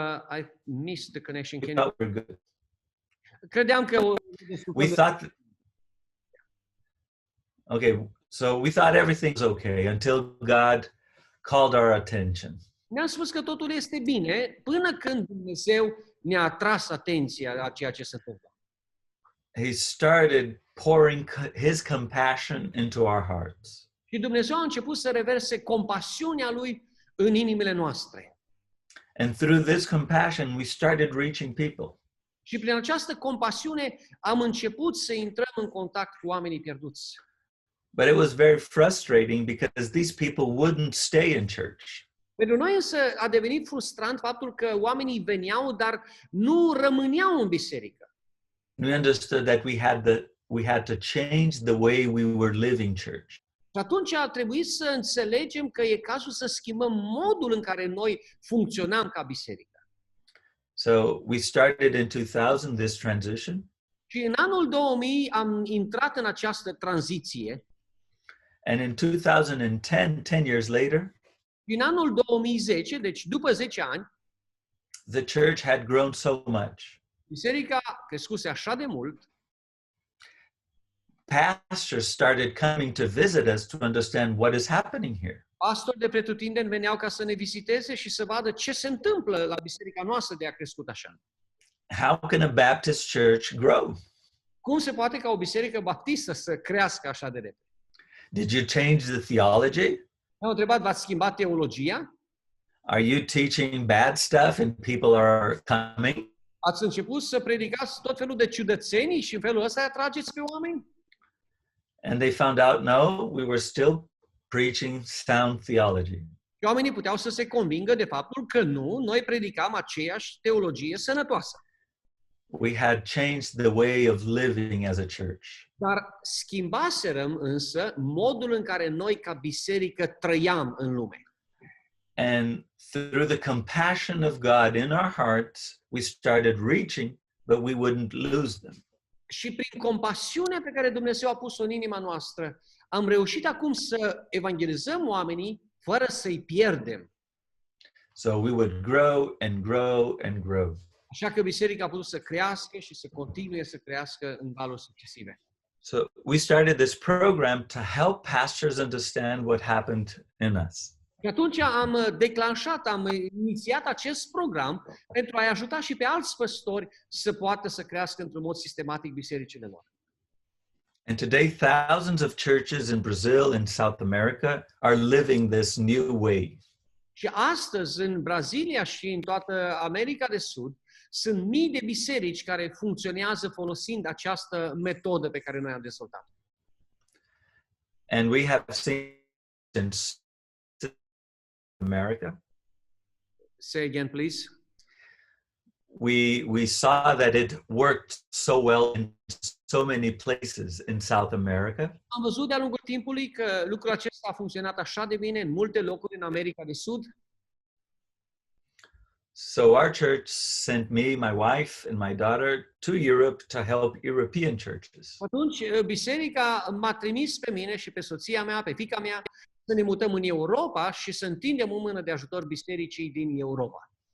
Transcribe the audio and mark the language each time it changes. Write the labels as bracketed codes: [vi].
[en] I missed the connection. We Can you... thought we were good. [ro] Credeam că... [en] We thought, okay, so we thought everything was okay until God called our attention. [ro] Ne-am spus că totul este bine până când Dumnezeu ne-a atras atenția la ceea ce se întâmplă. [en] He started pouring his compassion into our hearts. [ro] Și Dumnezeu a început să reverse compasiunea Lui în inimile noastre. [en] And through this compassion, we started reaching people. [ro] Și prin această compasiune am început să intrăm în contact cu oamenii pierduți. [en] But it was very frustrating because these people wouldn't stay in church. [ro] Pentru noi însă a devenit frustrant faptul că oamenii veneau, dar nu rămâneau în biserică. [en] We understood that we had to change the way we were living church. [ro] Și atunci a trebuit să înțelegem că e cazul să schimbăm modul în care noi funcționam ca biserică. [en] So we started in 2000 this transition. [ro] Și în anul 2000 am intrat în această tranziție. [en] And in 2010, 10 years later, [ro] În anul 2010, deci după 10 ani, [en] the church had grown so much. [ro] biserica crescuse așa de mult, [en] Pastors started coming to visit us to understand what is happening here. [ro] pastori de pretutindeni veneau ca să ne viziteze și să vadă ce se întâmplă la biserica noastră de a crescut așa. [en] How can a Baptist church grow? [ro] Cum se poate ca o biserică baptistă să crească așa de repede? [en] Did you change the theology? [ro] Ne-au întrebat, v-ați schimbat teologia? [en] Are you teaching bad stuff and people are coming? [ro] Ați început să predicați tot felul de ciudățenii și în felul ăsta îi atrageți pe oameni? [en] And they found out, no, we were still preaching sound theology. [ro] Și oamenii puteau să se convingă de faptul că nu, noi predicam aceeași teologie sănătoasă. [en] We had changed the way of living as a church. [ro] Dar schimbaserăm însă modul în care noi ca biserică trăiam în lume. [en] And through the compassion of God in our hearts, we started reaching, but we wouldn't lose them. [ro] Și prin compasiunea pe care Dumnezeu a pus-o în inima noastră, am reușit acum să evangelizăm oamenii fără să-i pierdem. [en] So we would grow and grow and grow. [ro] Așa că biserica a putut să crească și să continue să crească în valuri succesive. [en] So we started this program to help pastors understand what happened in us. [ro] Și atunci am inițiat acest program pentru a-i ajuta și pe alți păstori să poată să crească într-un mod sistematic bisericile lor. [en] And today, thousands of churches in Brazil and South America are living this new way. [ro] Și astăzi, în Brazilia și în toată America de Sud, sunt mii de biserici care funcționează folosind această metodă pe care noi am dezvoltat. [en] And we have seen in America, Say again, please. we saw that it worked so well in so many places in South America. [ro] Am văzut de-a lungul timpului că lucrul acesta a funcționat așa de bine în multe locuri în America de Sud. [en] So our church sent me, my wife, and my daughter to Europe to help European churches. [ro] Atunci, biserica m-a trimis pe mine și pe soția mea, pe fiica mea, să ne mutăm în Europa și să întindem o mână de ajutor bisericii din Europa.